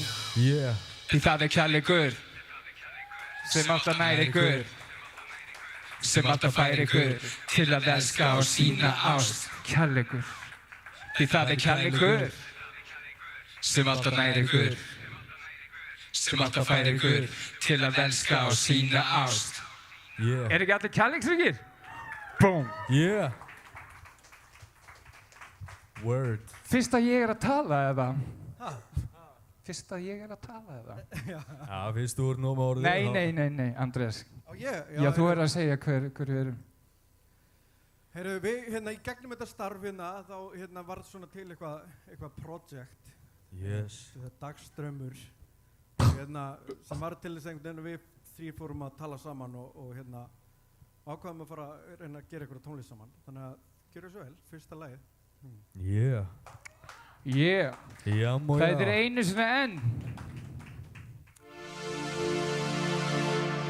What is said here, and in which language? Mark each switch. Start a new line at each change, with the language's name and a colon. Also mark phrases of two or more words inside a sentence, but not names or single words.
Icelandic: Því það kærleikur sem alltaf nær ykkur sem alltaf fær ykkur til að elska og sína ást kærleikur því það kærleikur sem alltaf nær ykkur sem alltaf fær ykkur til að elska og sína ást Er ekki allir kærleiksríkir?
English: Boom! Word.
Icelandic: Fyrst að ég að tala eða? Fyrst að ég að tala eða? Já, fyrst þú nú með orðið. Nei, Andrés. Já, þú að segja hver við erum. Heyrðu, við í gegnum þetta starf þá varð svona til eitthvað project.
English: Yes.
Icelandic: Dagströmmur. Sem var til þess að við þrír fórum að tala saman og ákvaðum að fara að reyna að gera eitthvað tónlist saman. Þannig að gera svo vel, fyrsta lagið. Það er einu sinni enn.